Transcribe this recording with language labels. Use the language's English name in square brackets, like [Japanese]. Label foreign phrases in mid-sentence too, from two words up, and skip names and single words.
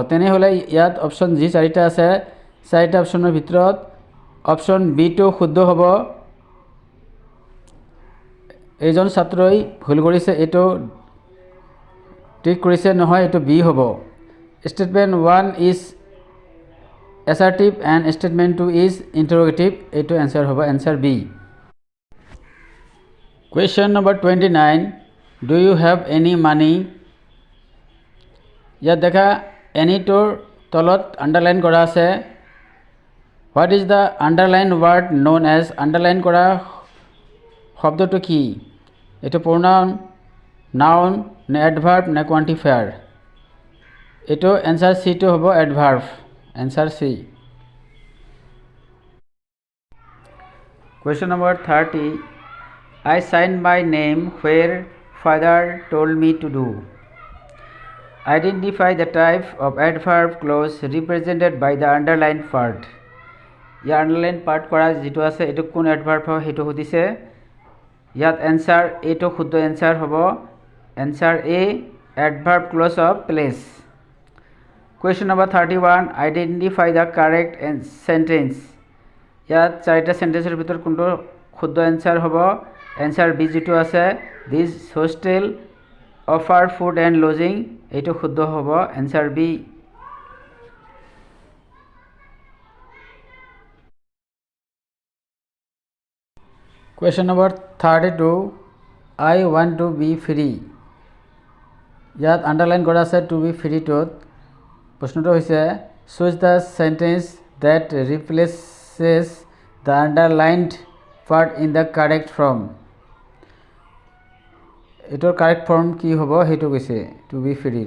[Assamese] তেনেহ'লে ইয়াত অপশ্যন যি চাৰিটা আছে, চাৰিটা অপশ্যনৰ ভিতৰত অপশ্যন বিটো শুদ্ধ হ'ব। এইজন ছাত্ৰই ভুল কৰিছে, এইটো ঠিক কৰিছে, নহয়, এইটো বি হ'ব। [English] statement 1 is assertive and statement 2 is interrogative. [Assamese] এইটো answer হ'ব, [English] answer B. Question number 29, do you have any money? [Assamese] ইয়াত দেখা এনিটোৰ তলত আণ্ডাৰলাইন কৰা আছে। [English] What is the underline word known as. [Assamese] আণ্ডাৰলাইন কৰা শব্দটো কি? এইটো প্ৰনাউন, নাউন নে এডভাৰ্ব নে কোৱান্টিফায়াৰ? এইটো এনচাৰ চিটো হ'ব, এডভাৰ্ব, [English] answer C. Question number 30, I signed my name where father told me to do. Identify the type of adverb clause represented by the underlined part. [Assamese] ইয়াৰ [English] underline part [Assamese] কৰা যিটো আছে, এইটো কোন এডভাৰ্ব হয় সেইটো সুধিছে। ইয়াত এনচাৰ এইটো শুদ্ধ এনচাৰ হ'ব, এনচাৰ A, [English] adverb clause of place. Question number 31, identify the correct sentence. [Assamese] ইয়াত চাৰিটা চেণ্টেন্সৰ ভিতৰত কোনটো শুদ্ধ এনচাৰ হ'ব, এনচাৰ বি যিটো আছে, [English] this hostel offer food and lodging, [Assamese] এইটো শুদ্ধ হ'ব, এনচাৰ বি। [English] question number 32, I want to be free. [Assamese] ইয়াত আণ্ডাৰলাইন কৰা আছে [English] to be free. [Assamese] প্ৰশ্নটো হৈছে, [English] Choose the sentence that replaces the underlined part in the correct form. [Assamese] এইটোৰ [English] correct form [Assamese] কি হ'ব সেইটো কৈছে, [English] to be free.